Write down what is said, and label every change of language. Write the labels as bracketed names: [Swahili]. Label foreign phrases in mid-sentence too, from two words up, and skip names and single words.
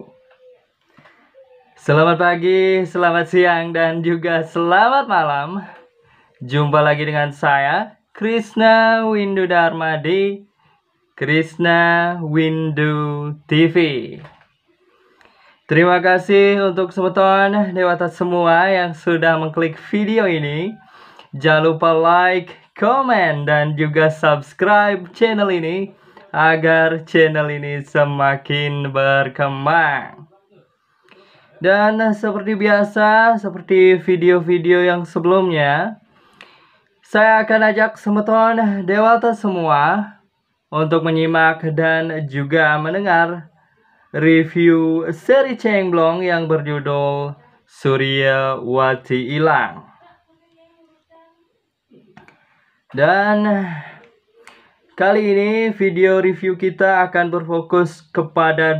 [Indonesian] Selamat pagi, selamat siang, dan juga selamat malam. Jumpa lagi dengan saya, Krishna Windu Dharma di Krishna Windu TV. Terima kasih untuk semeton dewata semua yang sudah mengklik video ini. Jangan lupa like, komen, dan juga subscribe channel ini agar channel ini semakin berkembang. Dan seperti biasa, seperti video-video yang sebelumnya, saya akan ajak semeton dewata semua untuk menyimak dan juga mendengar review seri Cengblong yang berjudul Suryawati Ilang. Dan kali ini video review kita akan berfokus kepada